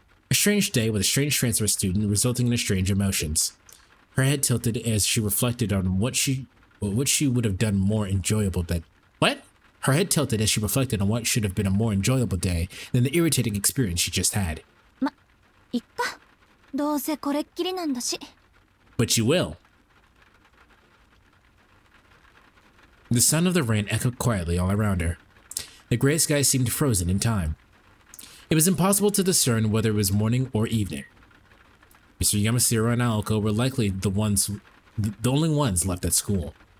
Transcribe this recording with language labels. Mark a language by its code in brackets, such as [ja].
[en] A strange day with a strange transfer student resulting in strange emotions. Her head tilted as she reflected on what she would have done more enjoyable that. What? Her head tilted as she reflected on what should have been a more enjoyable day than the irritating experience she just had. [ja] いっか。どうせこれっきりなんだし。 [en] But you will. The sound of the rain echoed quietly all around her. The gray sky seemed frozen in time. It was impossible to discern whether it was morning or evening. Mr. Yamasiro and Aoko were likely the only ones left at school.